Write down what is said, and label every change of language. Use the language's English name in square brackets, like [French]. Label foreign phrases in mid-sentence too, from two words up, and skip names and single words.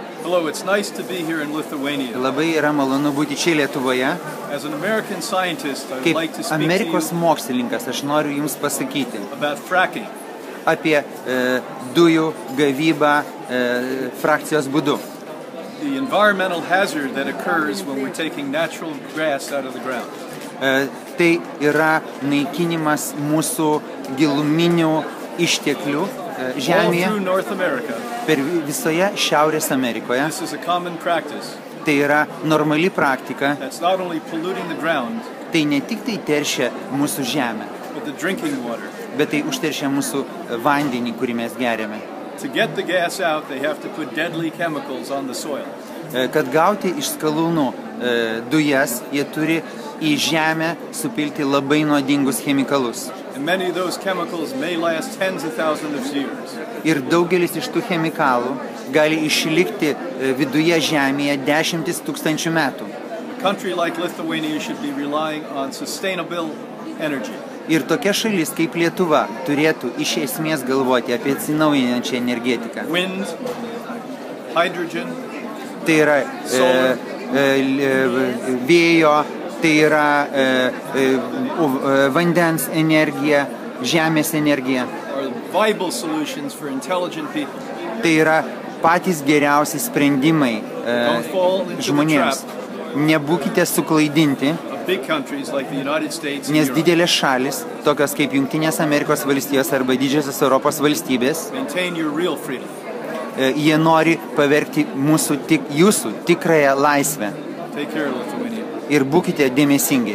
[English] Hello, it's nice to be here in Lithuania. [Lithuanian] Labai yra malonu būti čia Lietuvoje. [English] As an American scientist, I would [Lithuanian] Kaip [English] like to speak [Lithuanian] Amerikos [English] to you [Lithuanian] mokslininkas, aš noriu Jums pasakyti [English] about fracking. [Lithuanian] apie dujų gavybą frakcijos būdu. [English] The environmental hazard that occurs when we're taking natural gas out of the ground. [Lithuanian] Tai yra naikinimas mūsų giluminių išteklių [English] All [Lithuanian] žemėje [English] through North America, [Lithuanian] per visoje Šiaurės Amerikoje. [English] this is a common practice. [Lithuanian] Tai yra normali praktika. [English] That's not only polluting the ground, [Lithuanian] Tai ne tik tai teršia mūsų žemę, [English] but the drinking water. [Lithuanian] bet tai užteršia mūsų vandenį, kurį mes geriame. [English] To get the gas out, they have to put deadly chemicals on the soil. [Lithuanian] Kad gauti iš skalūnų dujas, jie turi į žemę supilti labai nuodingus chemikalus. [English] And many of those chemicals may last tens of thousands of years. [Lithuanian] Ir daugelis iš tų chemikalų gali išlikti viduje žemėje 10,000 metų. [English] A country like Lithuania should be relying on sustainable energy. [Lithuanian] Ir tokia šalis kaip Lietuva turėtų iš esmės galvoti apie atsinaujinančią energetiką. [English] Wind, hydrogen, [Lithuanian] Tai yra vėjo, tai yra vandens energija, žemės energija. [English] are viable solutions for intelligent people. [Lithuanian] Tai yra patys geriausi sprendimai [English] Don't fall into the [Lithuanian] žmonėms. [English] trap [Lithuanian] Nebūkite suklaidinti, [English] of big countries like the United States and [Lithuanian] nes [English] Europe. [Lithuanian] didelės šalis, tokios kaip Jungtinės Amerikos valstijos arba didžiosios Europos valstybės, [English] Maintain your real freedom. [Lithuanian] jie nori pavergti jūsų tikrąją laisvę. [English] Take care, Lithuania. [Lithuanian] Ir būkite dėmesingi.